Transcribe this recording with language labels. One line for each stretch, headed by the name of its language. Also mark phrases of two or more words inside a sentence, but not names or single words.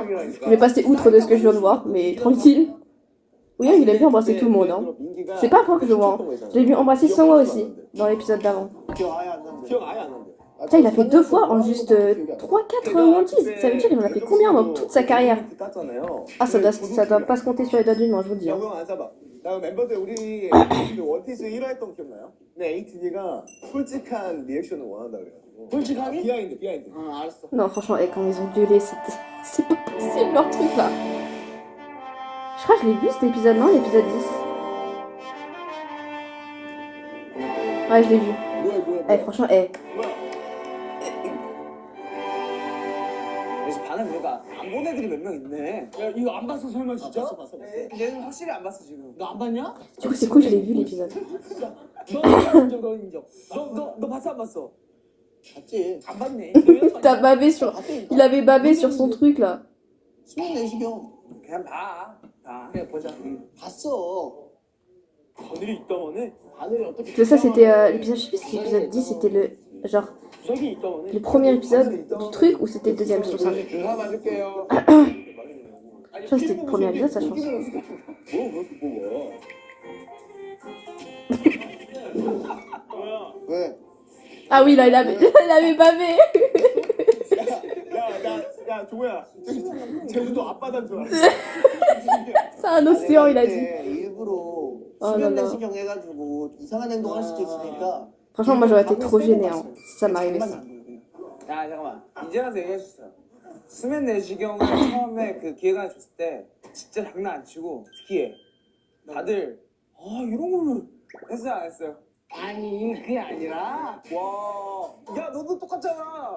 French: Je vais passer outre de ce que je viens de voir, mais tranquille. Oui, il aime bien embrasser tout le monde. Hein. C'est pas un point que je vois. Hein. Je l'ai vu embrasser Sangwa aussi, dans l'épisode d'avant. Putain, il a fait 2 fois en juste 3-4 One Piece. Ça veut dire qu'il en a fait combien dans toute sa carrière? Ah, ça doit pas se compter sur les doigts d'une main, je vous le dis. Hein.
Korean: 멤버들 우리 원피스 1화 했던 거 기억나요? 근데 ATD가 솔직한 리액션을 원한다 그래가지고 솔직하게? 비하인드 알았어.
French: Non, franchement, quand ils ont gueulé, c'est pas possible leur truc là. Je crois que je l'ai vu cet épisode, non? L'épisode 10. Ouais, je l'ai vu. Eh, franchement,
Korean: 반응 보니까 안 본 애들이 몇 명 있네. 야 이거 안 봤어 설마 진짜? 봤어. 얘는 확실히 안 봤어 지금. 너 안 봤냐?
French: Du coup, c'est cool, je l'ai vu l'épisode.
Korean: 너 봤어 안 봤어? 봤지. 안 봤네.
French: T'as bavé sur... Il avait bavé sur son truc là.
Korean: 수면 내시경. 그냥 봐. 그냥 보자. 봤어. 바늘이 있다마네. 바늘이 어떻게?
French: Ça, c'était l'épisode, je sais plus si l'épisode 10, c'était le... Genre... Le premier épisode du truc ou c'était le deuxième, je trouve ça. Je crois que c'était le premier épisode, ça, je pense. Ah oui, là, il avait bavé. C'est un océan, il a dit. Oh là là. Franchement, moi j'aurais été trop gênée hein, si ça m'arrivait ça.
Korean: 야 잠깐만 이제 와서 얘기해줬어. 수면 내시경을 처음에 그 기획안을 줬을 때 진짜 장난 안 치고 특이해. 다들 이런 걸로 했어요 안 했어요? 아니 그게 아니라 와, 야 너도 똑같잖아.